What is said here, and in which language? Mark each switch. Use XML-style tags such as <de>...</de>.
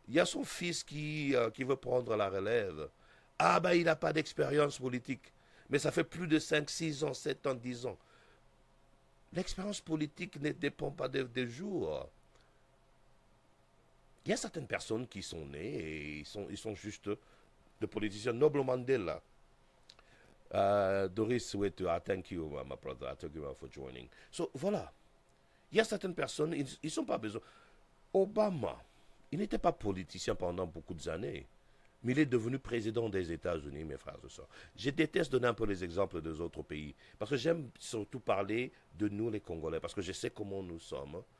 <fr>Il y a son fils qui veut prendre la relève. Ah ben il n'a pas d'expérience politique. Mais ça fait plus de 5, 6 ans, 7 ans, 10 ans. L'expérience politique ne dépend pas des jours. Il y a certaines personnes qui sont nées et ils sont juste des politiciens. Noble Mandela.</fr> <en>Doris, wait, thank you, my brother. Thank you for joining. So, voilà.</en> <fr>Il y a certaines personnes, ils ne sont pas besoin. Obama, il n'était pas politicien pendant beaucoup d'années, mais il est devenu président des États-Unis, mes frères et sœurs. Je déteste donner un peu les exemples des autres pays, parce que j'aime surtout parler de nous, les Congolais, parce que je sais comment nous sommes.</fr>